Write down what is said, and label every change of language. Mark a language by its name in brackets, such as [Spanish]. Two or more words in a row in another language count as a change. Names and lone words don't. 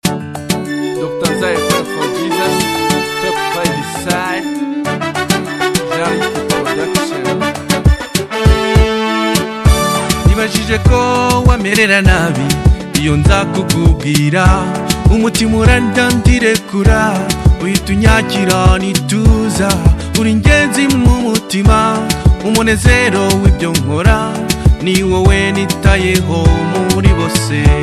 [English] Doctor Zai Pray for Jesus, Pep by the side, Jean Production. [Kinyarwanda] Nibajije ko wamerera nabi, iyo nza kukubwira, umutima urarya ndirekura, uhita unyakira nituza, uri ingenzi mu mutima, umunezero w'ibyo nkora, ni wowe nitayeho muri bose.